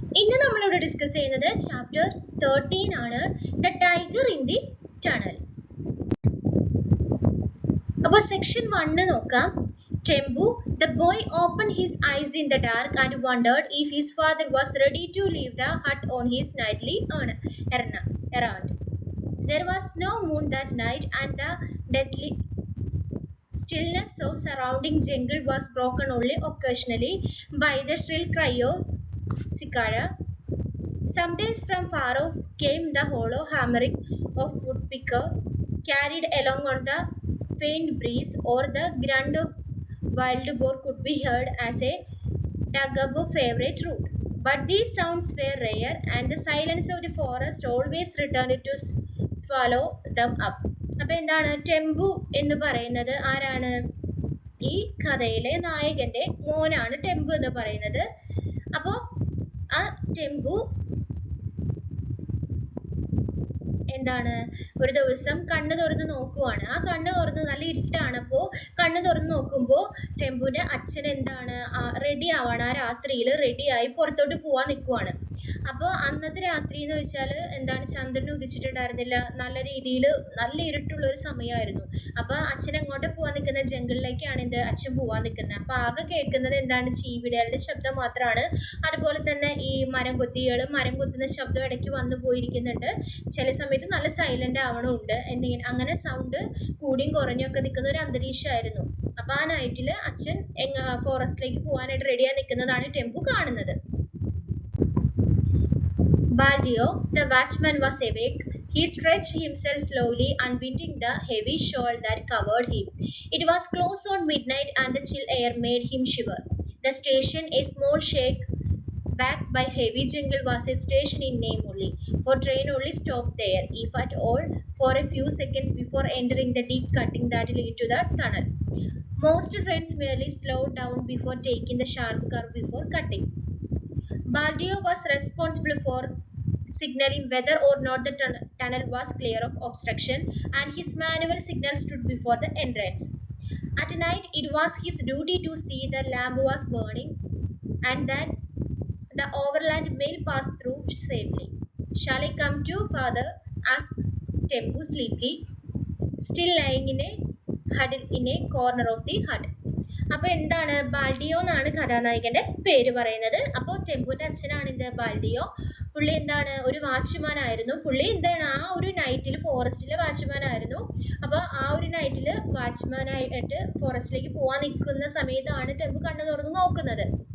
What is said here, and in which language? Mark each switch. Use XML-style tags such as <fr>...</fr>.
<ml>ഇന്ന് നമ്മളിവിടെ ഡിസ്കസ് ചെയ്യുന്നത് ചാപ്റ്റർ 13 ആണ്, the tiger in the tunnel. അപ്പോൾ സെക്ഷൻ 1 നോക്കാം.</ml> <en>Tembu, the boy opened his eyes in the dark and wondered if his father was ready to leave the hut on his nightly errand. There was no moon that night and the deadly stillness of surrounding jungle was broken only occasionally by the shrill cry of cicada. Sometimes from far off came the hollow hammering of woodpecker carried along on the faint breeze, or the grunt of wild boar could be heard as a dug up a favorite route. But these sounds were rare, and the silence of the forest always returned to swallow them up.</en> <ml>അപ്പോൾ എന്താണ് ടെമ്പു എന്ന് പറയുന്നത്? ആരാണ്? ഈ കഥയിലെ നായകന്റെ മോനാണ് ടെമ്പു എന്ന് പറയുന്നത്. അപ്പോൾ ആ ടെമ്പു എന്താണ്, ഒരു ദിവസം കണ്ണ് തുറന്ന് നോക്കുവാണ്. ആ കണ്ണ് തുറന്ന് നല്ല ഇരുട്ടാണ്. അപ്പോൾ കണ്ണ് തുറന്ന് നോക്കുമ്പോൾ ടെമ്പുവിന്റെ അച്ഛൻ എന്താണ് റെഡി ആവാണ്. ആ രാത്രിയിൽ റെഡിയായി പുറത്തോട്ട് പോവാൻ നിൽക്കുവാണ്. അപ്പോൾ അന്നത്തെ രാത്രി എന്ന് വെച്ചാൽ എന്താണ്, ചന്ദ്രൻ ഉദിച്ചിട്ടുണ്ടായിരുന്നില്ല. നല്ല രീതിയിൽ നല്ല ഇരുട്ടുള്ള ഒരു സമയമായിരുന്നു. അപ്പോൾ അച്ഛൻ എങ്ങോട്ട് പോവാൻ നിൽക്കുന്ന? ജംഗിളിലേക്കാണ് അച്ഛൻ പോവാൻ നിൽക്കുന്നത്. അപ്പോൾ ആകെ കേൾക്കുന്നത് എന്താണ്? ചീവിടകളുടെ ശബ്ദം മാത്രമാണ്. അതുപോലെ തന്നെ ഈ മരം കൊത്തുന്ന ശബ്ദം ഇടയ്ക്ക് വന്നു പോയിരിക്കുന്നുണ്ട്. ചില സമയത്ത് നല്ല സൈലന്റ് ആവണമുണ്ട്. അങ്ങനെ സൗണ്ട് കൂടിയും കുറഞ്ഞും ഒക്കെ നിൽക്കുന്ന ഒരു അന്തരീക്ഷമായിരുന്നു. അപ്പൊ ആ നൈറ്റില് അച്ഛൻ ഫോറസ്റ്റിലേക്ക് പോകാനായിട്ട് റെഡിയായി നിൽക്കുന്നതാണ് ടെമ്പു കാണുന്നത്.</ml> <en>Baldio, the watchman, was awake. He stretched himself slowly, unwinding the heavy shawl that covered him. It was close on midnight and the chill air made him shiver. The station, a small shack backed by heavy jungle, was a station in name only, for train only stopped there, if at all, for a few seconds before entering the deep cutting that led to the tunnel. Most trains merely slowed down before taking the sharp curve before cutting. Baldio was responsible for signaling whether or not the tunnel was clear of obstruction, and his manual signal stood before the entrance. At night, it was his duty to see the lamp was burning and that the overland mail passed through safely. Shall I come to, father? Asked Tembu sleepily, still lying in a huddle in a corner of the hut.</en> <ml>അപ്പോൾ എന്താണ്, ബാൽഡിയോ എന്നാണ് കഥാനായകന്റെ പേര് പറയുന്നത്. അപ്പോൾ ടെമ്പുവിന്റെ അച്ഛനാണ് ബാൽഡിയോ. പുള്ളി എന്താണ്, ഒരു വാച്ച്മാൻ ആയിരുന്നു. പുള്ളി എന്താണ്, ആ ഒരു നൈറ്റിൽ ഫോറസ്റ്റിലെ വാച്ച്മാൻ ആയിരുന്നു. അപ്പൊ ആ ഒരു നൈറ്റിൽ വാച്ച്മാനായിട്ട് ഫോറസ്റ്റിലേക്ക് പോവാൻ നിൽക്കുന്ന സമയത്താണ് ടെമ്പു കണ്ണു തുറന്ന് നോക്കുന്നത്.</ml>